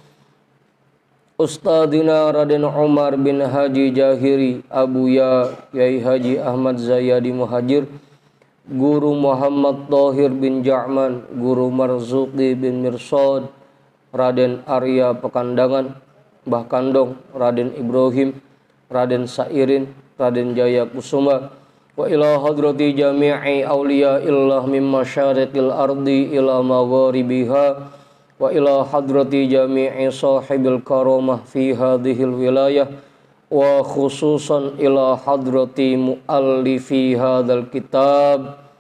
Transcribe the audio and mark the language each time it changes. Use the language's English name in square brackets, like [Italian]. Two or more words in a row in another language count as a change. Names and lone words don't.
[Arabic] Ustadina Raden Umar bin Haji Jahiri, Abuya Yai Haji Ahmad Zayadi Muhajir, Guru Muhammad Thohir bin Ja'man, Guru Marzuki bin Mirsad, Raden Arya Pekandangan, Mbah Kandong, Raden Ibrahim, Raden Sairin, Raden Jaya Kusuma, وإلى حضرة جميع أولياء الله من مشارق الأرض إلى مغاربها، وإلى حضرة جميع صاحب الكرامة في هذه الولاية، وخصوصا إلى حضرة مؤلف هذا الكتاب,